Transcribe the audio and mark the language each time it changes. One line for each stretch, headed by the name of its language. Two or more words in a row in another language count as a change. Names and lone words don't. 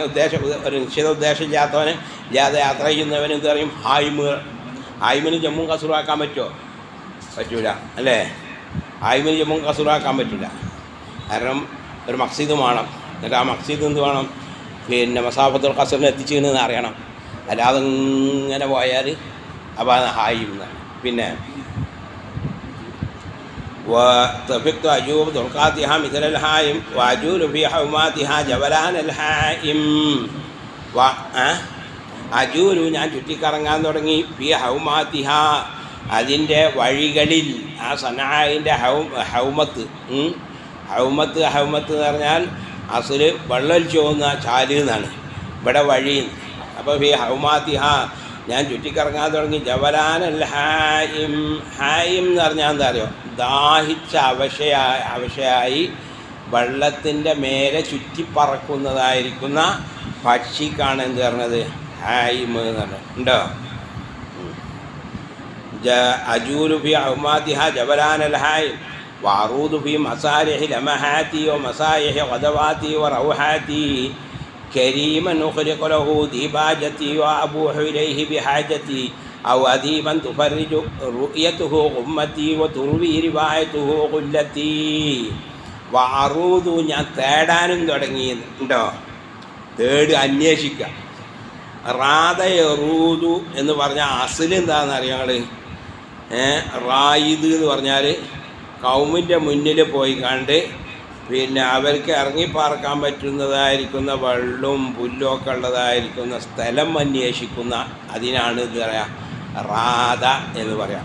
Malayalam: ഒരു നിശ്ചിത ഉദ്ദേശമില്ലാത്തവന് ഇല്ലാതെ യാത്ര ചെയ്യുന്നവന് എന്ത് പറയും, ഹായിമിന് ജമ്മും കസൂറാക്കാൻ പറ്റൂല അല്ലേ. ഹായിമിന് ജമ്മും കസൂറാക്കാൻ പറ്റില്ല. കാരണം ഒരു മഖ്സീദ് വേണം. എന്നിട്ട് ആ മഖ്സീദ് എന്ത് വേണം, പിന്നെ മസാഫത്തുൽ ഖസറിന് എത്തിച്ചെന്ന് അറിയണം. അല്ലാതെ ഇങ്ങനെ പോയാൽ അപ്പോൾ അത് ഹായിം എന്നാണ്.
Arabic: പിന്നെ وتفقت أجوب طرقاتها مثل الهائم وأجول في حوماتها جبلان الهائم അജൂലു
Malayalam: ഞാൻ ചുറ്റിക്കറങ്ങാൻ തുടങ്ങി.
Arabic: في حوماتها
Malayalam: അതിൻ്റെ വഴികളിൽ. ആ സനായിൻ്റെ ഹൗമത്ത് എന്ന് പറഞ്ഞാൽ അസുല് വെള്ളം ചോന്ന ചാല് എന്നാണ്, ഇവിടെ വഴി. അപ്പോൾ
Arabic: في حوماتها
Malayalam: ഞാൻ ചുറ്റിക്കറങ്ങാൻ തുടങ്ങി.
Arabic: جولان الهائم
Malayalam: എന്ന് പറഞ്ഞാൽ എന്താ അറിയോ, ദാഹിച്ച അവശയായി വെള്ളത്തിൻ്റെ മേലെ ചുറ്റിപ്പറക്കുന്നതായിരിക്കുന്ന പക്ഷിക്കാണ് എന്ത് പറഞ്ഞത്, ഹായിം എന്ന് പറഞ്ഞത് ഉണ്ടോ.
Arabic: أجول في حوماتها جولان الهائم وعروض في مسارح لمحاتي ومسايح غدواتي وروحاتي كريما أخلق له ديباجتي وأبوح إليه بحاجتي أو أديبا تفرج رؤيته غمتي وتروي روايته غلتي وعروض
Malayalam: ഞാൻ തേടാനും തുടങ്ങിയിട്ടുണ്ടോ. അന്വേഷിക്കുക. റാദയറൂദു എന്ന് പറഞ്ഞാൽ അസിൽ എന്താണെന്ന് അറിയാം. റായിദ് എന്ന് പറഞ്ഞാൽ കൗമിൻ്റെ മുന്നിൽ പോയി കണ്ട് പിന്നെ അവർക്ക് ഇറങ്ങിപ്പാർക്കാൻ പറ്റുന്നതായിരിക്കുന്ന വെള്ളവും പുല്ലൊക്കെ ഉള്ളതായിരിക്കുന്ന സ്ഥലം അന്വേഷിക്കുന്ന അതിനാണ് ഇത് പറയാം റാദ എന്ന് പറയാം.